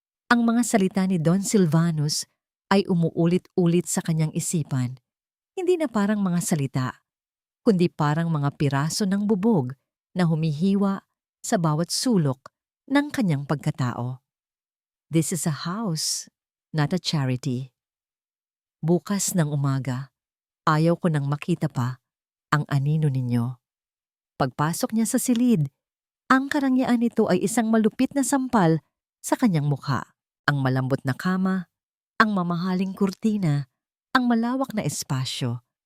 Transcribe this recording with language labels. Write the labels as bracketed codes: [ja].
[tl] Ang mga salita ni Don Silvanus ay umuulit-ulit sa kanyang isipan, hindi na parang mga salita, kundi parang mga piraso ng bubog na humihiwa sa bawat sulok ng kanyang pagkatao. [en] "This is a house, not a charity. [tl] Bukas ng umaga, ayaw ko nang makita pa ang anino ninyo." Pagpasok niya sa silid, ang karangyaan nito ay isang malupit na sampal sa kanyang mukha. Ang malambot na kama, ang mamahaling kurtina, ang malawak na espasyo.